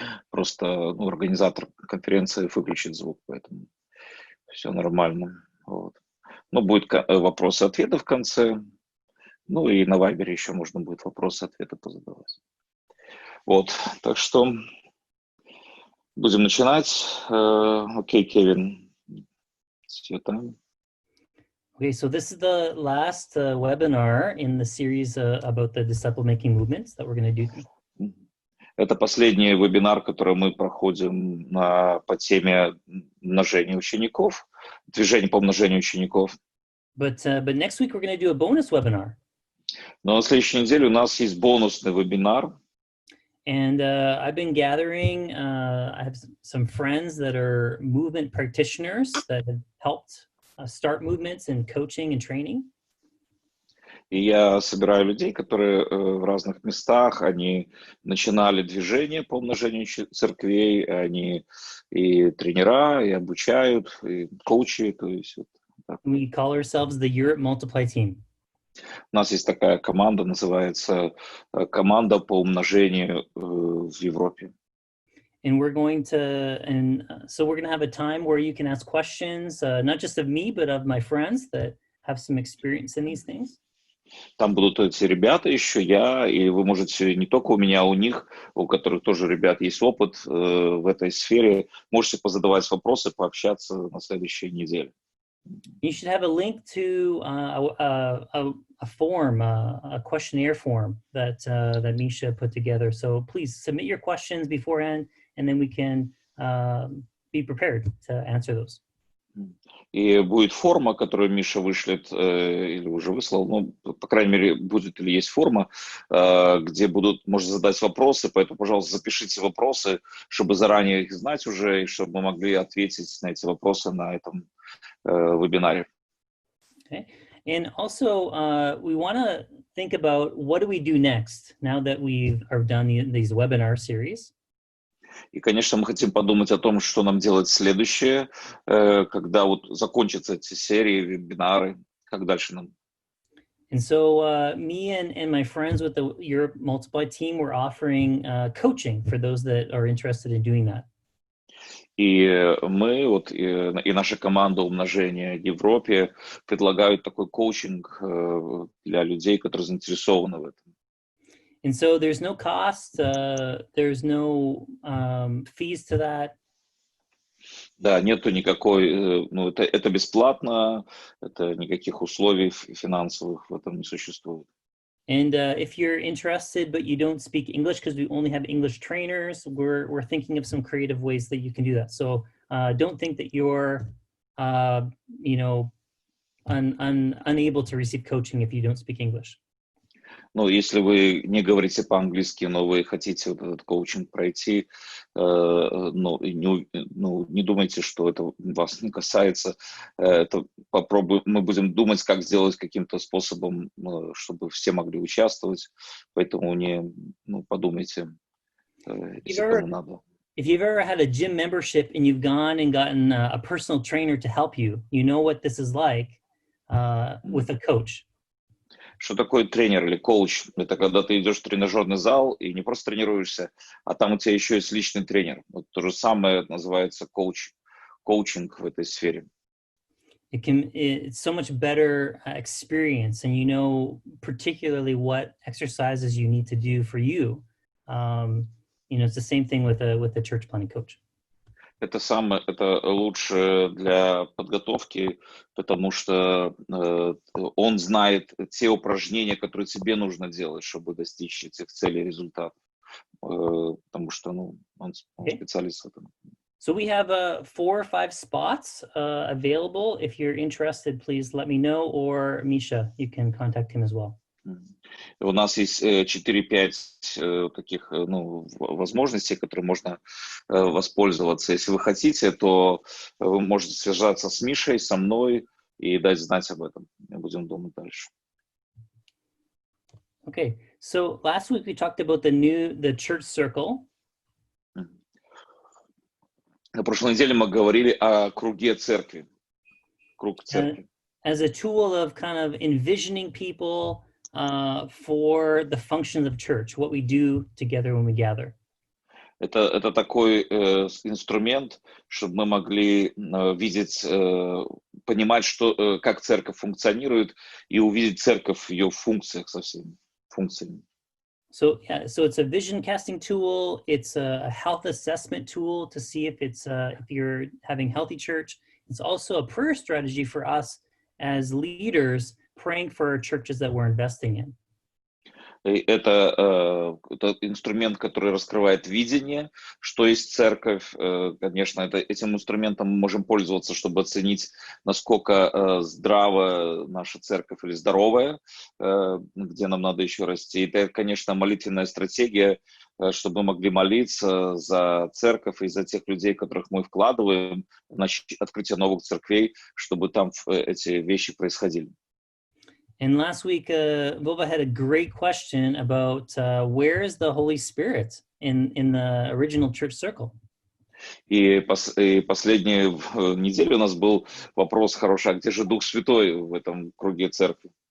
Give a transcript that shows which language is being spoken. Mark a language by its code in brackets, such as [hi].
[ru] Просто организатор конференции выключит звук, поэтому все нормально. Вот. Будут вопросы-ответы в конце. И на Вайбере еще можно будет вопросы-ответы позадавать. Вот, так что будем начинать. [en] Окей, Кевин, it's your time. Okay, so this is the last webinar in the series about the disciple-making movements that we're going to do. [ru] Это последний вебинар, который мы проходим по теме умножения учеников, движение по умножению учеников. [en] But next week we're going to do a bonus webinar. [ru] Но на следующей неделе у нас есть бонусный вебинар. [en] And I've been gathering, I have some friends that are movement practitioners that have helped start movements in coaching and training. [ru] И я собираю людей, которые в разных местах, они начинали движение по умножению церквей, они и тренера, и обучают, и коучи. То есть, вот так. [en] We call ourselves the Europe Multiply Team. [ru] У нас есть такая команда, называется команда по умножению в Европе. [en] And we're going to have a time where you can ask questions, not just of me, but of my friends that have some experience in these things. [ru] Там будут эти ребята еще, я, и вы можете не только у меня, а у них, у которых тоже, ребят, есть опыт в этой сфере, можете позадавать вопросы, пообщаться на следующей неделе. [en] You should have a link to a form, a questionnaire form that Misha put together. So please submit your questions beforehand, and then we can be prepared to answer those. [ru] И будет форма, которую Миша вышлет, или уже выслал, по крайней мере, будет или есть форма, где можно задать вопросы, поэтому, пожалуйста, запишите вопросы, чтобы заранее их знать уже, и чтобы мы могли ответить на эти вопросы на этом вебинаре. [en] Okay. And also, we want to think about what do we do next now that we are done these webinar series. [ru] И, конечно, мы хотим подумать о том, что нам делать следующее, когда закончатся эти серии, вебинары, как дальше нам. [en] And so me and my friends with the Europe Multiply team, we're offering coaching for those that are interested in doing that. [ru] И мы, и наша команда умножения в Европе предлагают такой коучинг для людей, которые заинтересованы в этом. [en] And so there's no cost, there's no fees to that. [ru] Да, нету никакой, это бесплатно, это никаких условий финансовых в этом не существует. [en] And if you're interested, but you don't speak English because we only have English trainers, we're thinking of some creative ways that you can do that. So don't think that you're, unable to receive coaching if you don't speak English. [ru] Если вы не говорите по-английски, но вы хотите этот коучинг пройти, не думайте, что это вас не касается. Мы будем думать, как сделать каким-то способом, чтобы все могли участвовать. Поэтому подумайте, если кому надо. [en] If you've ever had a gym membership and you've gone and gotten a personal trainer to help you, you know what this is like with a coach. [ru] Что такое тренер или коуч? Это когда ты идешь в тренажерный зал и не просто тренируешься, а там у тебя еще есть личный тренер. То же самое называется коучинг в этой сфере. [en] It's so much better experience, and you know particularly what exercises you need to do for you. It's the same thing with a church planting coach. [ru] Это лучше для подготовки, потому что он знает те упражнения, которые тебе нужно делать, чтобы достичь этих целей и результатов. Потому что он [en] Okay. [ru] специалист в этом. [en] So we have 4 or 5 spots available. If you're interested, please let me know, or Misha, you can contact him as well. [ru] У нас есть 4-5 таких возможностей, которые можно воспользоваться. Если вы хотите, то вы можете связаться с Мишей, со мной и дать знать об этом. Мы будем думать дальше. [en] Okay, so last week we talked about the church circle. [ru] На прошлой неделе мы говорили о круге церкви. Круг церкви. [en] As a tool of kind of envisioning people for the functions of church, what we do together when we gather. [ru] Это такой инструмент, чтобы мы могли видеть, понимать, как церковь функционирует, и увидеть церковь в ее функциях со всеми функциями. [en] So it's a vision casting tool. It's a health assessment tool to see if you're having healthy church. It's also a prayer strategy for us as leaders praying for our churches that we're investing in. [ru] Это инструмент, который раскрывает видение, что есть церковь. Конечно, этим инструментом мы можем пользоваться, чтобы оценить, насколько здравая наша церковь или здоровая, где нам надо еще расти. Это, конечно, молитвенная стратегия, чтобы мы могли молиться за церковь и за тех людей, которых мы вкладываем в открытие новых церквей, чтобы там эти вещи происходили. [en] And last week, Vova had a great question about where is the Holy Spirit in the original church circle? [ru] И последнюю неделю у нас был вопрос хороший, а где же Дух Святой в этом круге церкви?